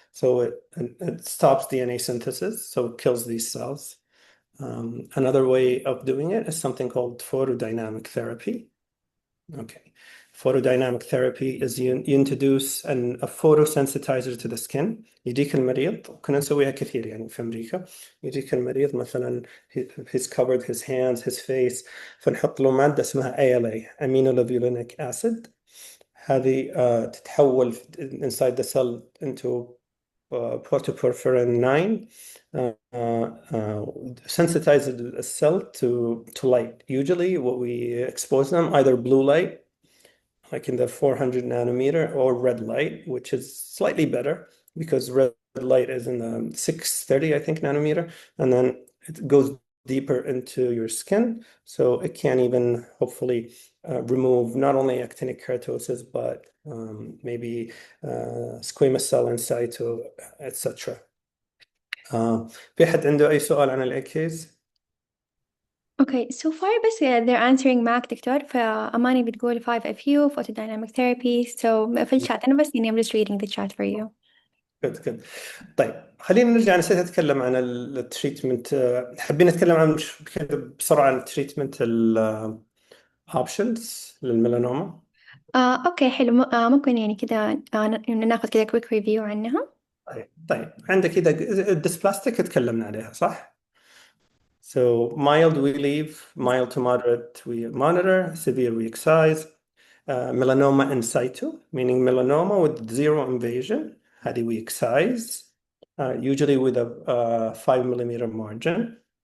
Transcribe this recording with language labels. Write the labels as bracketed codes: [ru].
[en] So it stops DNA synthesis, so it kills these cells. Another way of doing it is something called photodynamic therapy. Okay. Photodynamic therapy is you introduce a photosensitizer to the skin. [ar] يجيك المريض كنا نسويها كثير يعني في أمريكا. يجيك المريض مثلا [en] he's covered his hands, his face, [ar] فنحط له مادة اسمها ALA, aminolevulinic acid. هذه تتحول [en] inside the cell into protoporphyrin 9, sensitize a cell to light. Usually what we expose them, either blue light, like in the 400 nanometer, or red light, which is slightly better because red light is in the 630, I think, nanometer, and then it goes deeper into your skin. So it can even hopefully remove not only actinic keratosis, but maybe squamous cell in situ, etc. [ar] في حد عنده أي سؤال عن الأكيز؟ [en] Okay, so far بس they're answering [ar] معك دكتور. فأماني بتقول [en] 5-FU photodynamic therapy. So [ar] في الشات أنا بس [en] I'm just reading the chat for you. [ar] good. طيب خلينا نرجع. نسيت أتكلم عن التريتمنت. حابين نتكلم عن كده بسرعة عن التريتمنت الأوبشنز للميلانوما. أوكي حلو. ممكن يعني كده ناخذ كده [en] quick review [ar] عنها. طيب عندك كده الديسبلاستيك اتكلمنا عليها صح؟ [en] So mild we leave, mild to moderate we monitor, severe we excise. Melanoma in situ, meaning melanoma with zero invasion, هذه we excise, usually with a 5 millimeter margin.